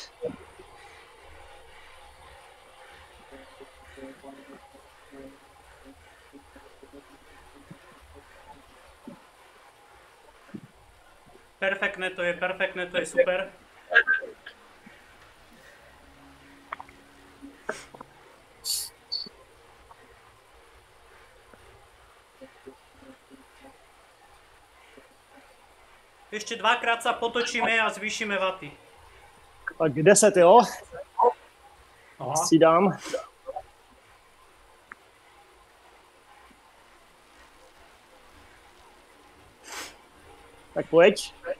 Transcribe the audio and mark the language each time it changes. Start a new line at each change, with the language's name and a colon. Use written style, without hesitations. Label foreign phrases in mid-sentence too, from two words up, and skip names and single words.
Slovak: Perfektné to je super. Ešte dvakrát sa potočíme a zvýšime vaty.
Czech: Tak 10, jo? Si dám. Tak pojď.